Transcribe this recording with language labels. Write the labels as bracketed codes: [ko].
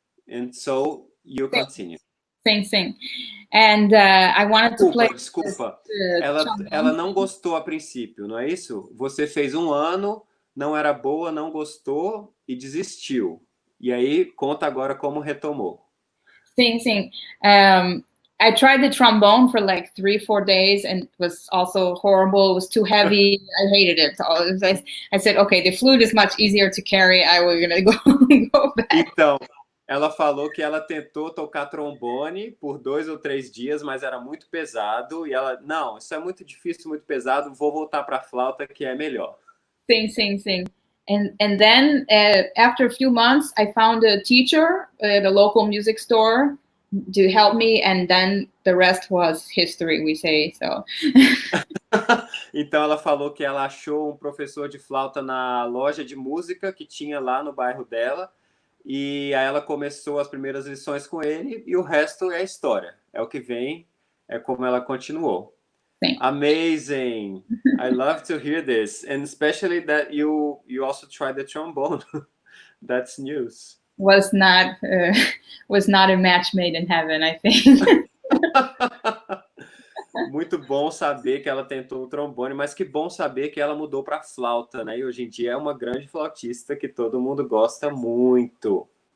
[en] And so you continue. [pt] Sim. [en] And I wanted to play... [pt] Desculpa. Ela não gostou a princípio, não é isso? Você fez um ano, não era boa, não gostou e desistiu. E aí, conta agora como retomou. Sim. [en] I tried the trombone for like 3-4 days, and it was also horrible. It was too heavy. I hated it. I said, okay, the flute is much easier to carry. I was gonna go back. [pt] Então, ela falou que ela tentou tocar trombone por 2 ou 3 dias, mas era muito pesado. E ela, não, isso é muito difícil, muito pesado. Vou voltar para a flauta, que é melhor. Sim. [en] And then after a few months, I found a teacher at a local music store to help me, and then the rest was history, we say, so. [pt] Então ela falou que ela achou um professor de flauta na loja de música que tinha lá no bairro dela, e aí ela começou as primeiras lições com ele, e o resto é história, é o que vem, é como ela continuou. Sim. [en] Amazing! I love to hear this, and especially that you also tried the trombone. That's news. Was not a match made in heaven, I think. [pt] Muito bom saber que ela tentou o trombone, mas que bom saber que ela mudou para flauta, né? E hoje em dia é uma grande flautista que todo mundo gosta muito.